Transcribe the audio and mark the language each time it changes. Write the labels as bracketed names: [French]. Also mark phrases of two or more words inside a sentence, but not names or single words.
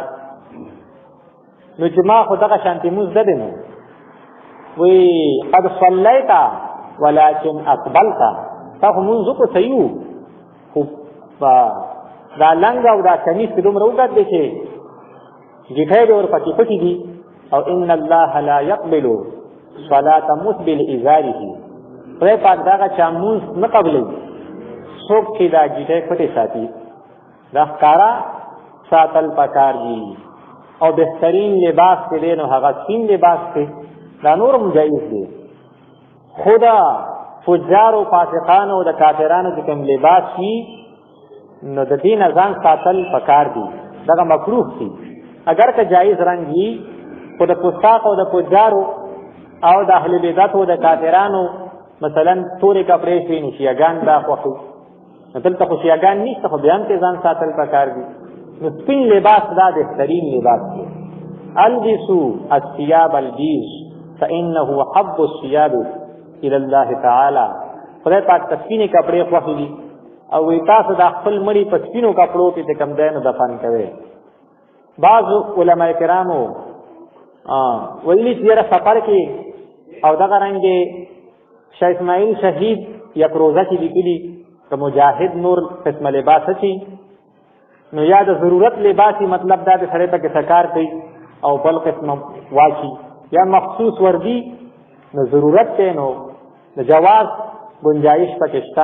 [Pashto] نو چې ما خو دغه شانتې مونځ نه دی نو وی [Arabic] قد صلیت ولکن اقبلت، [Pashto] تا خو مونځ وکړو صحیح و، خو دا لنګ او دا کمیس کې دومره اوږد دی چې ګیټۍ دې ورپسې پټې دي. او [Arabic] ان الله لا یقبل صلاة مسبل ازاره، [Pashto] خدای پاک دغه چا مونځ نه قبلوي څوک چې دا ګیټۍ پټې ساتي. دا ښکاره ساتل پکار دي. او بهترین لباس چې دی نو هغه سپین لباس دی، دا نور هم جایز دی. خو دا فجارو فاسقانو د کافرانو چې کوم لباس وي نو د دې نه ځان ساتل پکار دي، دغه مکروه دي. اگر که جایز رنګ وي، خو د فساق او د فجارو او د اهل بدعت او د کافرانو مثلا تورې کپړې شوي نو شیعګان دا خوښوي، دلته خو شیعګان نشته، خو بیا هم ترې ځان ساتل پکار دي. نو سپین لباس دا بهترین لباس دی. [Arabic] البسوا الثياب البيض فانه حب الثياب الى الله تعالی. [Pashto] خدای پاک سپینې کپڑے خوښ دي او وی تاسو د خپل مړي په سپینو کپړو کې د کم دینو دفن کوي. بعض علماء کرامو ویلي چې یاره سفر کې او دغه رنګې شاه اسماعیل شهید یک روزه کې لیکلي که مجاهد نور قسم لباس شي نو یا د ضرورت لباسي، مطلب دا د سړی پکې سکار کوي او بل قسم واچي، یا مخصوص وردي نو ضرورت دی نو د جواز گنجائش پکې شته.